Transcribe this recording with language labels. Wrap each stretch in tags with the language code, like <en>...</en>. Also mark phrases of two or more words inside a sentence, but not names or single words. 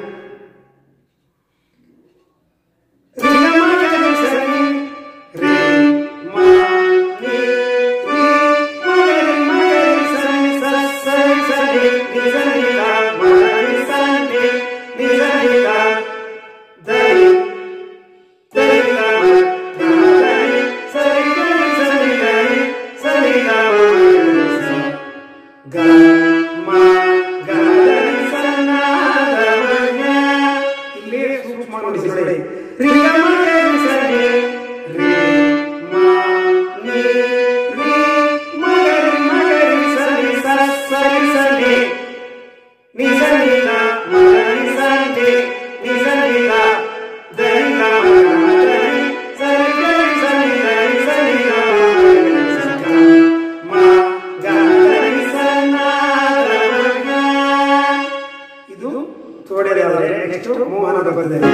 <kn>ರಿ ಗ ಮ ಗ ಸರಿ ರಿ ಮ ನೀ ರಿ ಮ ಗ ಸರಿ ಸರ ಸರಿ ಸರಿ ನಿ ಸರಿ ಗ ಮ ಸರಿ ನಿ ಸರಿ ಗ ದರಿ ದರಿ ಗ ಮ ಗ ದರಿ ಸರಿ ಗರಿ ಸರಿ ಗರಿ ಸರಿ ಗ ಗ ಮ ಗ ದರಿ ಸನ್ನಾದ ಮ ಇಲ್ಲಿ ಸೂಕ್ಷ್ಮ ನೋಡಿ ನೋಡಿ ರಿ ಗ ಮ ಗ ಸರಿ ರಿ ಮ ನೀ ರಿ ಮ ಗ ಸರಿ ಸರ ಸರಿ ಸರಿ ನಿ ಸರಿ ಗ ಮ ಗ ಸರಿ ನಿ ಸರಿ ಗ ದರಿ ಗ ಮ ಗ ದರಿ ಸರಿ ಗರಿ ಸರಿ ಗರಿ ಸರಿ ಗ ಮ ಗ ದರಿ ಸನ್ನಾದ ಮ ಇದು ತೋಡೆ ಆದರೆ ನೆಕ್ಸ್ಟ್ ಮೋಹನದ ಬರ್ತದೆ.</kn>